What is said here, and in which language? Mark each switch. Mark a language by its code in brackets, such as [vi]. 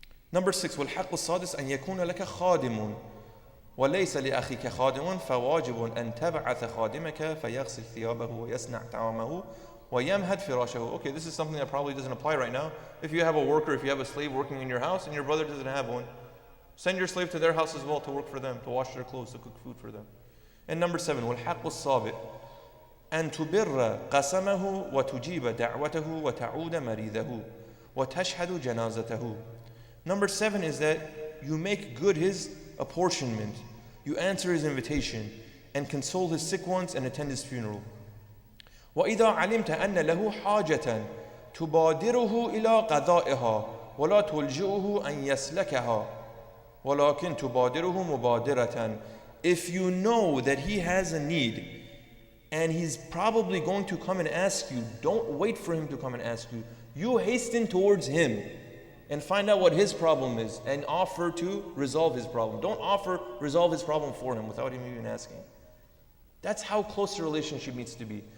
[en] Number 6, [ar] وَالْحَقُّ الصَّادِسِ أَنْ يَكُونَ لَكَ خَادِمٌ وَلَيْسَ لِأَخِيكَ خَادِمٌ فَوَاجِبٌ أَنْ تَبْعَثَ خَادِمَكَ فَيَغْسِلْ ثِيَابَهُ وَيَصْنَعْ طَعَامَهُ وَيَمْهَدْ فِرَاشَهُ. [en] Okay, this is something that probably doesn't apply right now. If you have a worker, if you have a slave working in your house and your brother doesn't have one, send your slave to their house as well to work for them, to wash their clothes, to cook food for them. And number 7, [ar] وَالْحَقُّ الصَّابِئ أن تبر قسمه وتجيب دعوته وتعود مريضه وتشهد جنازته. [en] Number 7 is that you make good his apportionment, you answer his invitation, and console his sick ones and attend his funeral. [ar] وإذا علمت أن له حاجة تبادره إلى قضائها ولا تلجئه أن يسلكها ولكن تبادره مبادرة. [en] If you know that he has a need and he's probably going to come and ask you, don't wait for him to come and ask you. You hasten towards him and find out what his problem is and offer to resolve his problem. Don't resolve his problem for him without him even asking. That's how close the relationship needs to be.